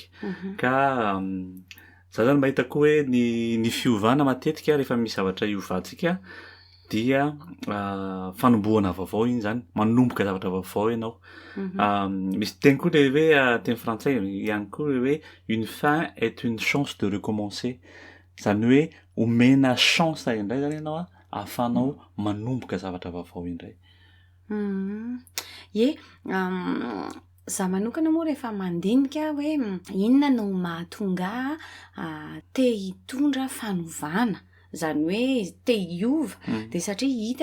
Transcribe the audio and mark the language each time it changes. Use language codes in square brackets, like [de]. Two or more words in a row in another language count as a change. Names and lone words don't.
[mg] Ka za zany mahita koa hoe ny fiovana matetika rehefa misy zavatra iovantsika dia fanombohana vaovao iny zany, manomboka zavatra vaovao ianao. Misy teny koa le hoe teny frantsay ihany koa le hoe [fr] une fin est une chance de recommencer, [mg] izany hoe omena chance indray zany ianao ahafahanao manomboka zavatra vaovao indray. Za manokana moa rehefa mandinika hoe inona no mahatonga te hitondra fanovana, zany hoe te hiova, dia